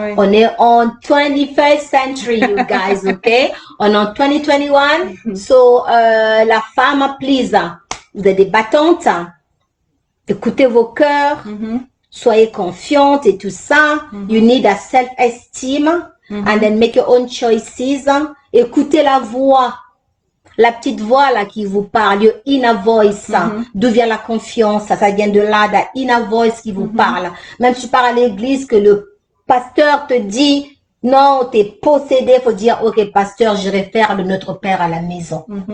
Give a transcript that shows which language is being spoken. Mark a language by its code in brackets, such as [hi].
[fr] On est en [en] 21st century, you guys, okay? [fr] On est en 2021. So, la femme, please, vous êtes des battantes. Écoutez vos cœurs. Soyez confiantes et tout ça. [en] You need a self-esteem. And then make your own choices. [fr] Écoutez la voix. La petite voix là qui vous parle, [en] your inner voice, [fr] d'où vient la confiance, ça vient de là, la inner voice qui vous parle. Même si tu pars à l'église, que le pasteur te dit, non, t'es possédé, faut dire, ok, pasteur, j'irai faire de notre Père à la maison.